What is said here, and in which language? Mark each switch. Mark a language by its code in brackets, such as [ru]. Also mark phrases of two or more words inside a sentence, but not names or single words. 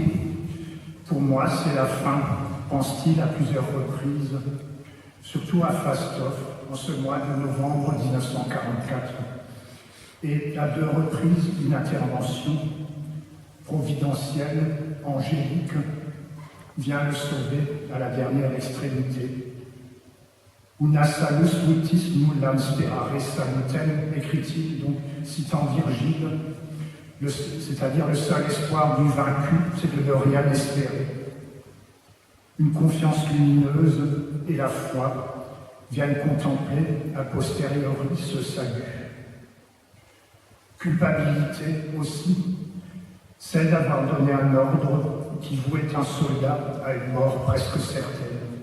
[fr] Pour moi, c'est la fin, pense-t-il à plusieurs reprises, surtout à Fastov, en ce mois de novembre 1944. Et à 2 reprises, une intervention providentielle, angélique, vient le sauver à la dernière extrémité. [la] Una salus mutis nullam sperare salutem, [fr] écrit-il, donc citant Virgile, c'est-à-dire le seul espoir du vaincu, c'est de ne rien espérer. Une confiance lumineuse et la foi viennent contempler a posteriori ce salut. Culpabilité aussi, celle d'avoir donné un ordre qui vouait un soldat à une mort presque certaine.